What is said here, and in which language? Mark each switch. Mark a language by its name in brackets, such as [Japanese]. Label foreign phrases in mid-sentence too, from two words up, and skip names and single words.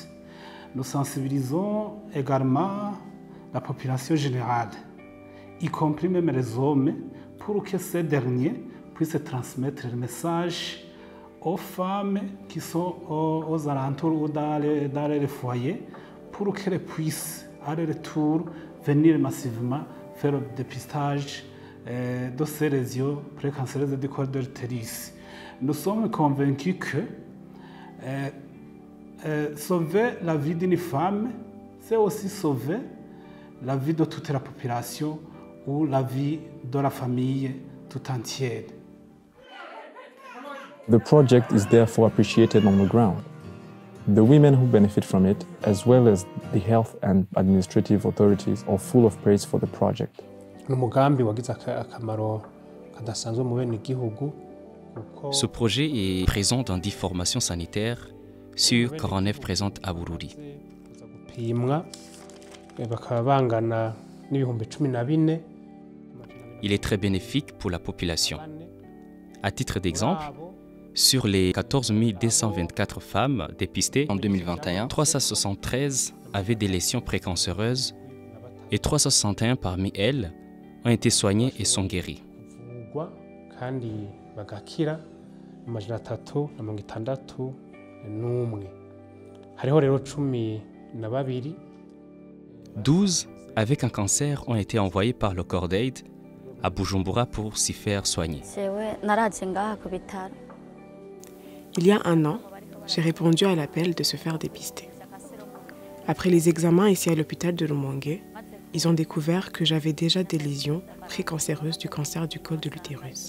[French] Nous sensibilisons également la population générale, y compris même les hommes, pour que ces derniers puissent transmettre le message aux femmes qui sont aux alentours ou dans les foyers, pour qu'elles puissent à leur tour venir massivement faire le dépistage de ces lésions précancéreuses du col de l'utérus. Nous sommes convaincus que sauver la vie d'une femme, c'est aussi sauver la vie de toute la population ou la vie de la famille tout entière. [English] The project is therefore appreciated on the ground. The women who benefit from it, as well as the health and administrative authorities, are full of praise for the project. [French] Ce projet est présent dans 10 formations sanitaires sur 49 présentes à Bururi. Il est très bénéfique pour la population. À titre d'exemple, sur les 14 224 femmes dépistées en 2021, 373 avaient des lésions précancéreuses et 361 parmi elles ont été soignés et sont guéris. [Rundi] kandi bagakira 361. Hariho rero 12 [French] 12 avec un cancer ont été envoyés par le Corps d'Aid à Bujumbura pour s'y faire soigner. Il y a un an, j'ai répondu à l'appel de se faire dépister. Après les examens ici à l'hôpital de Rumonge, ils ont découvert que j'avais déjà des lésions précancéreuses du cancer du col de l'utérus.